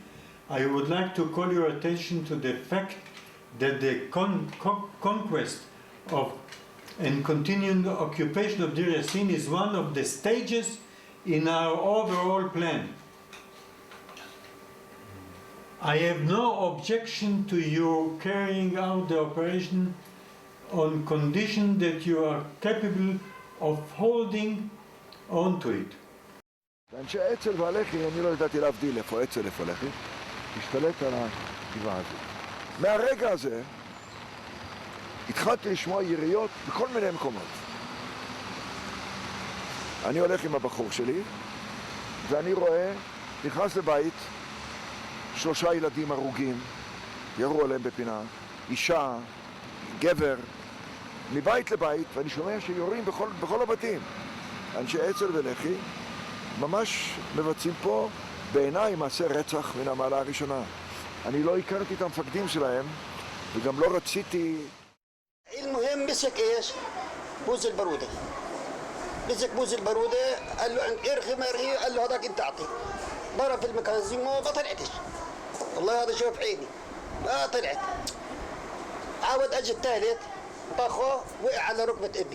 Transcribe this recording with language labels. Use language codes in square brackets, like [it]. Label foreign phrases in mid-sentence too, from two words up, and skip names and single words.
[en] I would like to call your attention to the fact that the conquest of and continuing occupation of Deir Yassin is one of the stages in our overall plan. I have no objection to you carrying out the operation on condition that you are capable of holding on to it. [he] ואנשי האצ"ל והלח"י, אני לא ידעתי להבדיל איפה אצ"ל איפה לח"י, השתלט על הגבעה הזאת. מהרגע הזה התחלתי לשמוע יריות בכל מיני מקומות. אני הולך עם הבחור שלי, ואני רואה, נכנס לבית, 3 ילדים הרוגים, ירו עליהם בפינה, אישה, גבר, מבית לבית, ואני שומע שיורים בכל הבתים. אנשי אצ"ל ולח"י ממש מבצעים פה בעיניי מעשה רצח מן המעלה הראשונה. אני לא הכרתי את המפקדים שלהם, וגם לא רציתי... [ar] المهم مسك ايش؟ بوز البروده. مسك بوز البروده قال له ارخي ما ارخي، قال له هذاك انت اعطي. ضرب في المكازين ما طلعتش. والله هذا شوف عيني. ما طلعت. عاود اجى الثالث طخه وقع على ركبه امي.